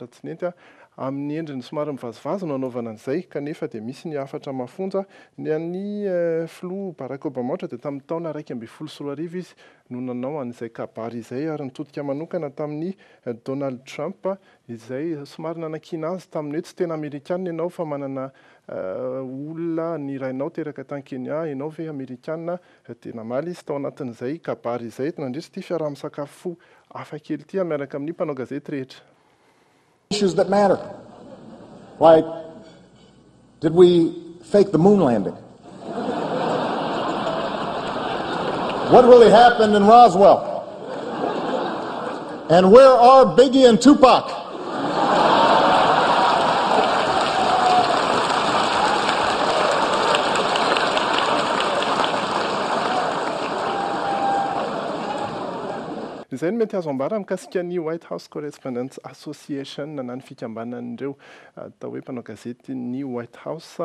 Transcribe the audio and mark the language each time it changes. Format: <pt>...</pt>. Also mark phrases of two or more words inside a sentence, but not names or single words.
<mg>tsy nety amin'ny endriny somary mivazivazy no anaovana an'izay kanefa dia misy ny afatra mafonja ny an'ny filoha Barack Obama ohatra dia tamin'ny taona 2014 izy no nanao an'izay kabary izay ary nitodika manokana tamin'ny Donald Trump izay somary nanakina azy tamin'ny hoe tsy tena Amerikanina ianao fa manana olona ny rainao teraka tany Kenya ianao ve Amerikanina dia namaly izy tao anatin'izay kabary izay nandrisy ity fiaraha-misakafo hafa kely ity miaraka amin'ny mpanao gazety rehetra.</mg> <en>Issues that matter, like did we fake the moon landing? What really happened in Roswell? And where are Biggie and Tupac?</en> <mg>Izay no mety azo ambara mikasika ny White House Correspondents Association na ny fikambanan'ireo atao hoe mpanao gazety ny White House</mg>